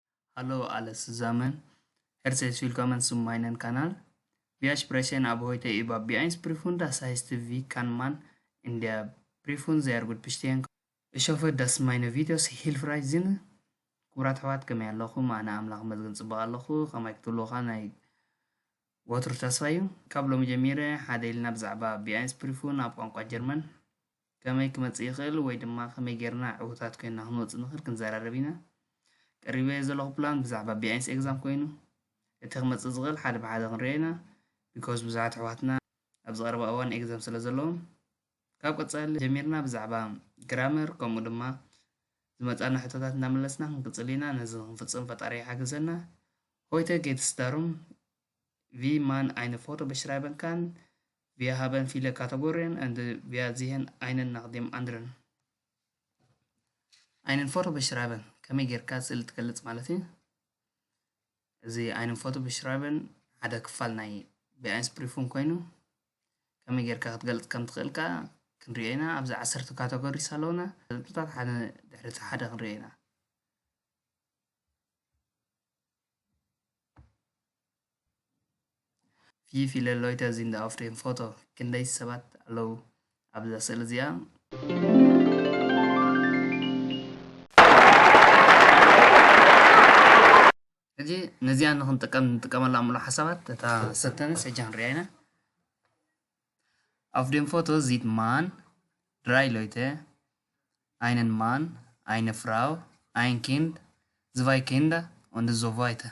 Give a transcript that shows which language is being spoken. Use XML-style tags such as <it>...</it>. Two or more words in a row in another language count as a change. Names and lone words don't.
<de>Hallo alles zusammen, herzlich willkommen zu meinem Kanal. Wir sprechen ab heute über B1 Prüfung, das heißt, wie kann man in der Prüfung sehr gut bestehen. Ich hoffe, dass meine Videos hilfreich sind.</de> <ti>ኩራት ኣሕዋት ከመይ ኣለኹም? ኣነ ኣምላኽ መዝግን ፅቡቅ ኣለኹ። ከመይ ክትብልካ ናይ ወትሩ ተስፋ እዩ። ካብ ሎሚ ጀሚረ ሓደ ኢልና ብዛዕባ</ti> <de>B1 Prüfung</de> <ti>ኣብ ቋንቋ ጀርመን ከመይ ክመፅእ ይኽእል ወይ ድማ ከመይ ጌርና ዕውታት ኮይና ክንወፅእ ንኽእል ክንዘራረብ ኢና። ቀሪበ ዘለኹ ፕላን ብዛዕባ ቢኣይንስ ኤግዛም ኮይኑ እቲ ክመፅእ ዝኽእል ሓደ ብሓደ ክንሪኦ ኢና ቢኮዝ ብዙሓት ኣሕዋትና ኣብ ዝቐረበ እዋን ኤግዛም ስለ ዘለዎም ካብ ቀፃሊ ጀሚርና ብዛዕባ ግራመር ከምኡ ድማ ዝመፃና ሕቶታት እናመለስና ክንቅፅል ኢና ነዚ ክንፍፅም ፈጣሪ ይሓግዘና</ti> <de>heute geht es darum wie man eine Foto beschreiben kann. Wir haben viele Kategorien und wir sehen einen nach dem anderen. Einen Foto beschreiben</de> <ti>ከመይ ጌርካ ስእሊ ትገልፅ ማለት እዩ እዚ</ti> <de>einen Foto beschreiben</de> <ti>ሓደ ክፋል ናይ</ti> <de>B1 Prüfung</de> <ti>ኮይኑ ከመይ ጌርካ ክትገልፅ ከም ትኽእልካ ክንሪኦ ኢና ኣብዚ 10 ካቴጎሪስ ኣለውና ህዝብታት ሓደ ድሕሪ እቲ ሓደ ክንሪኦ ኢና</ti> <de>Wie viele Leute sind auf dem Foto?</de> <ti>ክንደይ ሰባት ኣለዉ ኣብዛ ስእሊ እዚኣ ሕጂ ነዚኣ ንጥቀመላ ሙሉ ሓሳባት እታ ሰተንስ ሕጂ ክንሪኣ ኢና</ti> <de>Auf dem Foto sieht man 3 Leute, einen Mann, eine Frau, ein Kind, 2 Kinder und so weiter.</de>